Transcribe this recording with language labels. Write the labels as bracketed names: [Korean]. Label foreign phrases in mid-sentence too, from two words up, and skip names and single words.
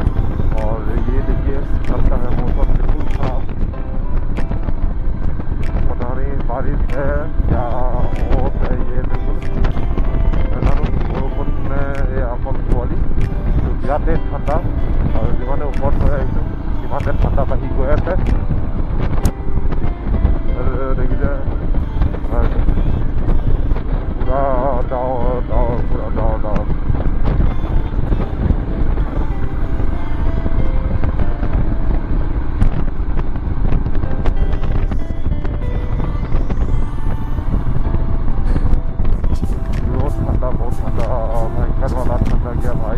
[Hindi] और ये देखिए लगता है मौसम बिल्कुल खराब, पता नहीं बारिश है या ओस है। ये बिल्कुल [Assamese] বিৰাটেই ঠাণ্ডা, আৰু যিমানে ওপৰত হৈ আহিছোঁ সিমানে ঠাণ্ডা বাঢ়ি গৈ আছে। দেখিছে পুৰা ডাৱৰ ডাৱৰ, পুৰা ডাৱৰ ডাৱৰ। [Hindi] बहुत ठंडा भयंकर वाला ठंडा गया भाई।